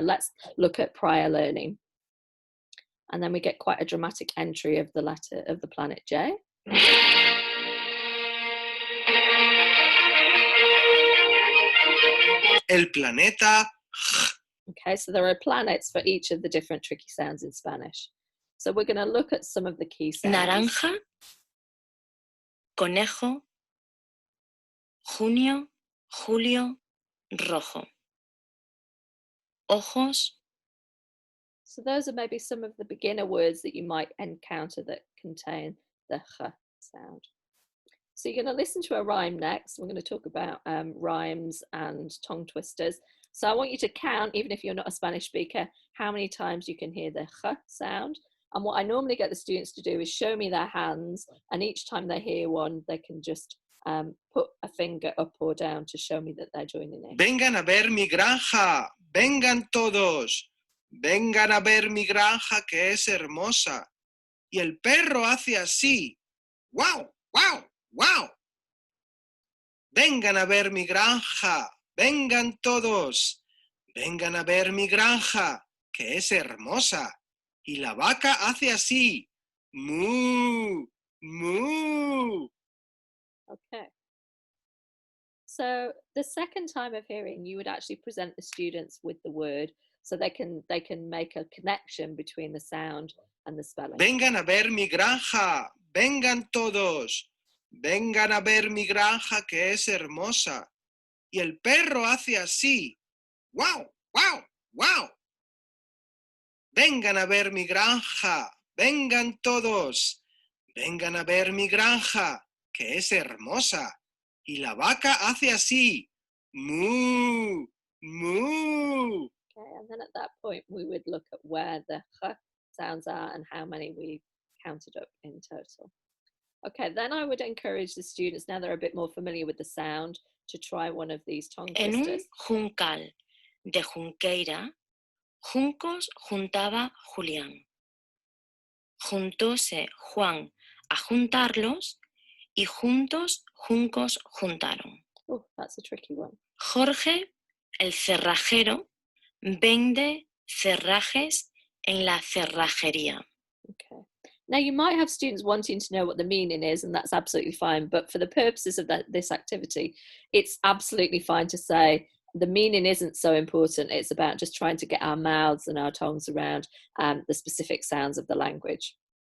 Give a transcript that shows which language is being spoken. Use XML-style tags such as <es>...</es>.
<en>Let's look at prior learning. And then we get quite a dramatic entry of the letter of the planet J.</en> <es>El planeta.</es> <en>Okay, so there are planets for each of the different tricky sounds in Spanish. So we're going to look at some of the key sounds.</en> <es>Naranja, conejo, junio, julio, rojo. Ojos.</es> <en>So those are maybe some of the beginner words that you might encounter that contain the ch sound. So you're going to listen to a rhyme next. We're going to talk about rhymes and tongue twisters. So I want you to count, even if you're not a Spanish speaker, how many times you can hear the ch sound. And what I normally get the students to do is show me their hands, and each time they hear one, they can just put a finger up or down to show me that they're joining in.</en> <es>Vengan a ver mi granja, vengan todos. Vengan a ver mi granja que es hermosa. Y el perro hace así. ¡Wow! ¡Wow! ¡Wow! Vengan a ver mi granja, vengan todos. Vengan a ver mi granja que es hermosa. Y la vaca hace así. ¡Mu! ¡Mu!</es> <en>Okay. So the second time of hearing, you would actually present the students with the word. so they can make a connection between the sound and the spelling.</en> <es>Vengan a ver mi granja, vengan todos. Vengan a ver mi granja que es hermosa. Y el perro hace así. ¡Wow! ¡Wow! ¡Wow! Vengan a ver mi granja, vengan todos. Vengan a ver mi granja, que es hermosa. Y la vaca hace así. ¡Mu! ¡Mu!</es> <en>Okay, and then at that point we would look at where the h sounds are and how many we counted up in total. Okay, then I would encourage the students, now they're a bit more familiar with the sound, to try one of these tongue</en> <es>En un</es> <en>twisters.</en> <es>juncal de Junqueira, juncos juntaba Julián. Juntóse Juan a juntarlos y juntos juncos juntaron.</es> <en>Oh, that's a tricky one.</en> <es>Jorge, el cerrajero, vende cerrajes en la cerrajería.</es> <en>Okay. Now you might have students wanting to know what the meaning is, and that's absolutely fine. But for the purposes of this activity, it's absolutely fine to say the meaning isn't so important. It's about just trying to get our mouths and our tongues around the specific sounds of the language.</en>